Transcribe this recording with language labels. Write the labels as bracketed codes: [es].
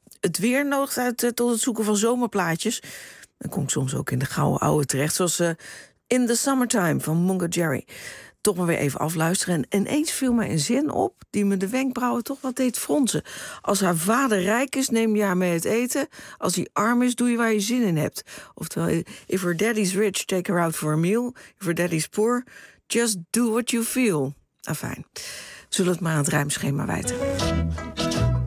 [nl] Het weer nodigt uit tot het zoeken van zomerplaatjes. Dan kom ik soms ook in de gouden oude terecht, zoals In the Summertime van Mungo Jerry. Toch maar weer even afluisteren. En ineens viel mij een zin op die me de wenkbrauwen toch wat deed fronsen. Als haar vader rijk is, neem je haar mee het eten. Als hij arm is, doe je waar je zin in hebt. [en] Oftewel, if her daddy's rich, take her out for a meal. If her daddy's poor, just do what you feel. [nl] Afijn, zullen we het maar aan het ruimschema wijten.